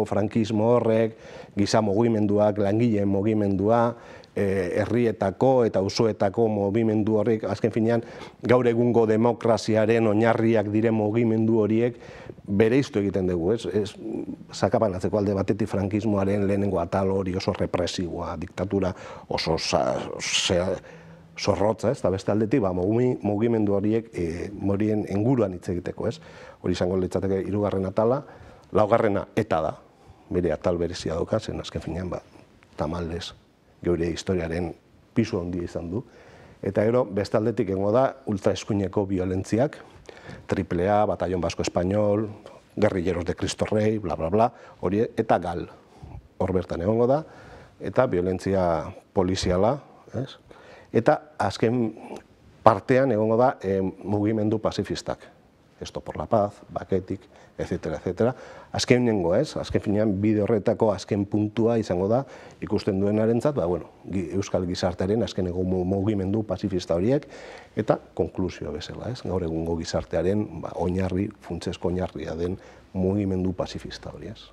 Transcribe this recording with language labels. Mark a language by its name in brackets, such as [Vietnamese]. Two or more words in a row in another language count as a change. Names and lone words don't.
[Basque] frankismo horrek, giza mugimenduak, langileen mugimendua, herrietako eta auzoetako mugimendu horrek, azken finean gaur egungo demokraziaren oinarriak diren mugimendu horiek bereiztu egiten dugu, sakabanatzeko alde batetik frankismoaren lehenengo atal hori oso represiboa, diktatura oso zorrotza, eta beste aldetik mugimendu horiek morien inguruan hitz egiteko, hori izango litzateke 3. atala, 4. eta da, bere atal berezia dauka, zen azken finean tamalez geure historiaren pisu handia izan du. Eta gero, beste aldetik egongo da, ultraeskuineko violentziak, AAA, Batallón Vasco Español, Guerrilleros de Cristo Rey, bla, bla, bla, hori, eta GAL, hor bertan egongo da, eta violentzia poliziala, eta azken partean egongo da mugimendu pazifistak, [Spanish] Esto por la Paz, Baketik, etcétera, etcétera. [Basque] Azken nengo, azken finean bide horretako azken puntua izango da ikusten duenarentzat, euskal gizartearen azkeneko mugimendu pazifista horiek eta konklusio bezala, gaur egungo gizartearen oinarri, funtsezko oinarria den mugimendu pazifista hori,